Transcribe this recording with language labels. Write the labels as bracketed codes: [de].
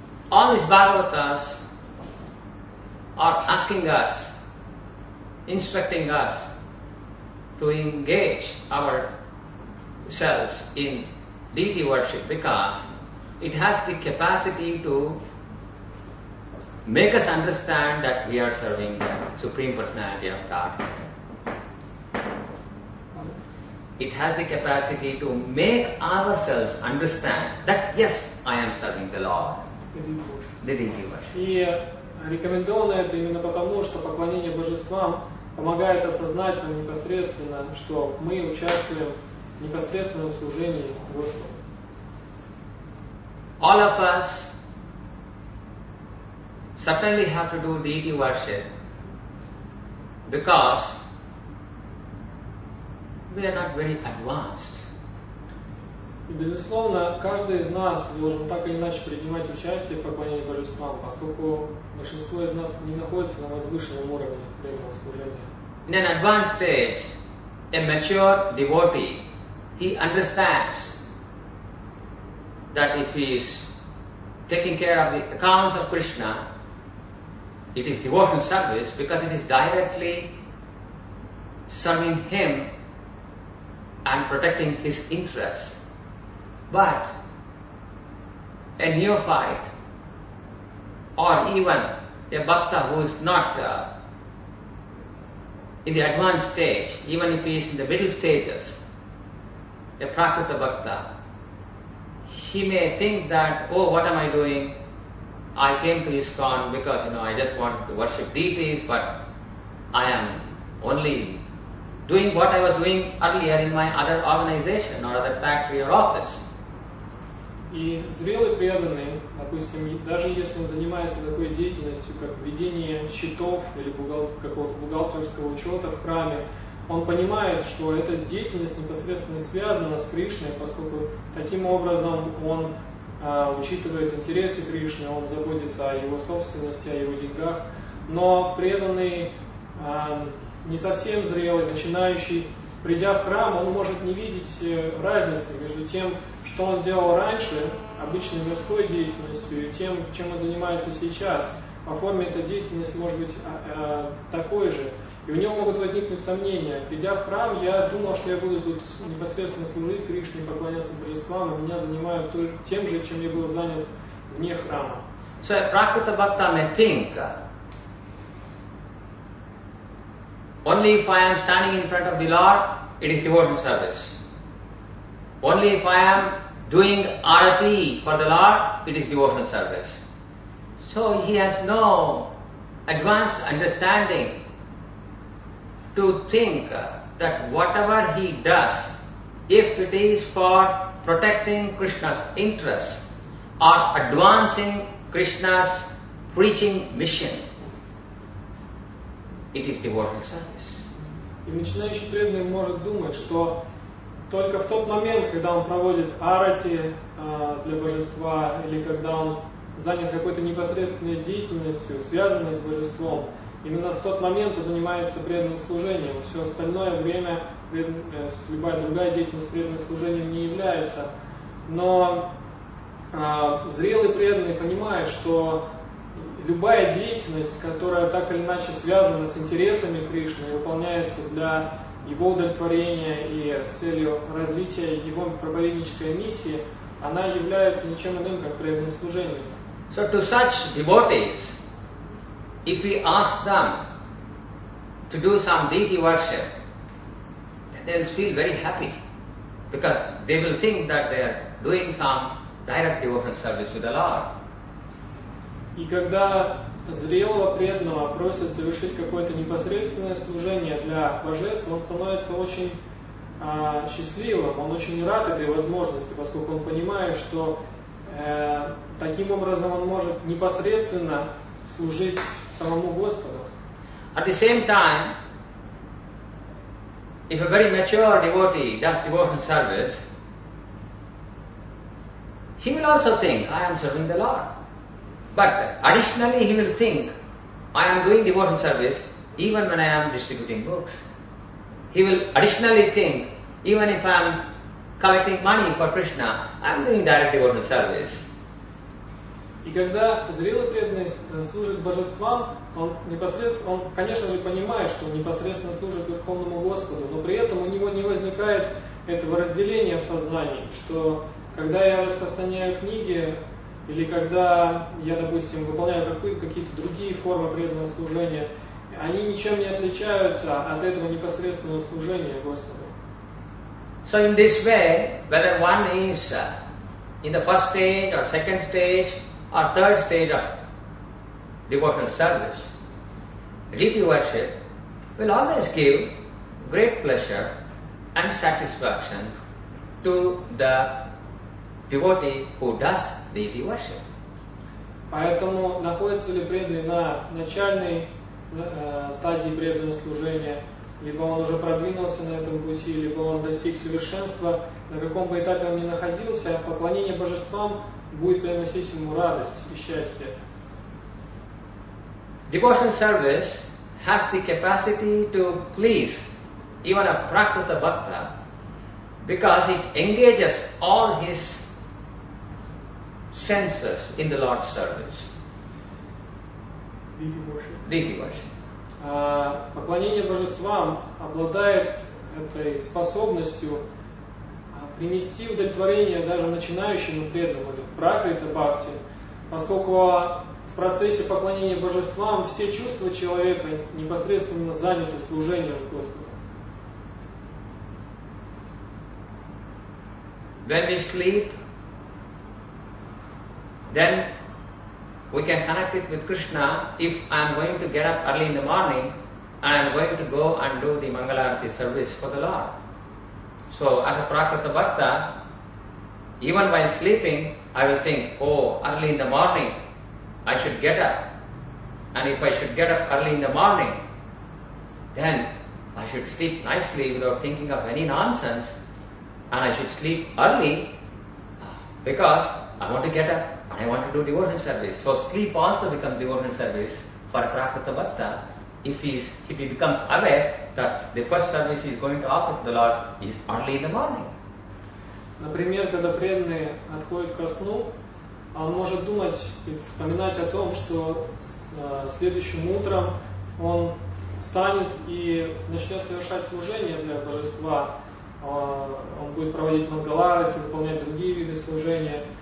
[en] All these Bhagavatas are asking us, instructing us to engage ourselves in deity worship because it has the capacity to make us understand that we are serving the Supreme Personality of Godhead. It has the capacity to make ourselves understand that yes, I am serving the Lord. The deity worship. [ru] И рекомендовано это именно потому, что поклонение божествам помогает осознать нам непосредственно, что мы участвуем в непосредственном служении Господу. [en] All of us certainly have to do deity worship because we are not very advanced. [ru] И, безусловно, каждый из нас должен так или иначе принимать участие в поклонении божествам, поскольку большинство из нас не находится на возвышенном уровне преданного служения. [en] In an advanced stage, a mature devotee, he understands that if he is taking care of the accounts of Krishna, it is devotional service because it is directly serving him and protecting his interests. But a neophyte or even a bhakta who is not in the advanced stage, even if he is in the middle stages, a prakrita bhakta, he may think that, oh, what am I doing? I came to ISKCON because I just want to worship deities, but I am only doing what I was doing earlier in my other organization or other factory or office. [ru] И зрелый преданный, допустим, даже если он занимается такой деятельностью, как ведение счетов или какого-то бухгалтерского учета в храме, он понимает, что эта деятельность непосредственно связана с Кришной, поскольку таким образом он учитывает интересы Кришны, он заботится о его собственности, о его деньгах. Но преданный, не совсем зрелый, начинающий, придя в храм, он может не видеть разницы между тем, что он делал раньше, обычной мирской деятельностью, и тем, чем он занимается сейчас. По форме эта деятельность может быть такой же. И у него могут возникнуть сомнения. Придя в храм, я думал, что я буду тут непосредственно служить Кришне, поклоняться божествам, и меня занимают тем же, чем я был занят вне храма. [en] So a prakrita bhakta may think, only if I am standing in front of the Lord, it is devotional service. Only if I am doing arati for the Lord, it is devotional service. So he has no advanced understanding to think that whatever he does, if it is for protecting Krishna's interests or advancing Krishna's preaching mission, it is devotional service. [ru] И начинающий преданный может думать, что только в тот момент, когда он проводит арати для божества, или когда он занят какой-то непосредственной деятельностью, связанной с божеством, именно в тот момент он занимается преданным служением. Все остальное время любая другая деятельность преданным служением не является. Но зрелый преданный понимает, что любая деятельность, которая так или иначе связана с интересами Кришны, выполняется для его удовлетворения и с целью развития его проповеднической миссии, она является ничем иным, как преданным служением. [en] So to such devotees, if we ask them to do some deity worship, then they will feel very happy because they will think that they are doing some direct devotional service to the Lord. [ru] И когда зрелого преданного просят совершить какое-то непосредственное служение для божеств, он становится очень счастливым, он очень рад этой возможности, поскольку он понимает, что таким образом он может непосредственно служить самому Господу. [en] At the same time, if a very mature devotee does devotional service, he will also think, I am serving the Lord. But additionally he will think, I am doing devotional service even when I am distributing books. He will additionally think, even if I am collecting money for Krishna, I am doing direct devotional service. [ru] И когда зрелый преданный служит божествам, он, конечно же, понимает, что он непосредственно служит Верховному Господу, но при этом у него не возникает этого разделения в сознании, что когда я распространяю книги, или когда я, допустим, выполняю какие-то другие формы преданного служения, они ничем не отличаются от этого непосредственного служения Господу. [en] So in this way, whether one is in the first stage or second stage or third stage of devotional service, deity worship will always give great pleasure and satisfaction to the devotee who does deity worship. [ru] Поэтому находится ли преданный на начальной стадии преданного служения, либо он уже продвинулся на этом пути, либо он достиг совершенства, на каком бы этапе он ни находился, поклонение божествам будет приносить ему радость и счастье. [en] Devotional service has the capacity to please even a prakrita bhakta because it engages all his senses in the Lord's service. Deity worship. [ru] Поклонение божествам обладает этой способностью принести удовлетворение даже начинающему преданному, пракрита бхакти, поскольку в процессе поклонения божествам все чувства человека непосредственно заняты служением Господу. [en] When we sleep, then we can connect it with Krishna. If I am going to get up early in the morning, I am going to go and do the Mangalarati service for the Lord. So as a Prakrita Bhakta, even while sleeping, I will think, oh, early in the morning, I should get up. And if I should get up early in the morning, then I should sleep nicely without thinking of any nonsense. And I should sleep early because I want to get up and I want to do devotional service. So sleep also becomes devotional service for a Prakrita Bhakta if he becomes aware that the first service he is going to offer to the Lord is early in the morning. [ru] Например, когда преданный отходит ко сну, он может думать и вспоминать о том, что следующим утром он встанет и начнет совершать служение для божества. Он будет проводить мангаларати, выполнять другие виды служения.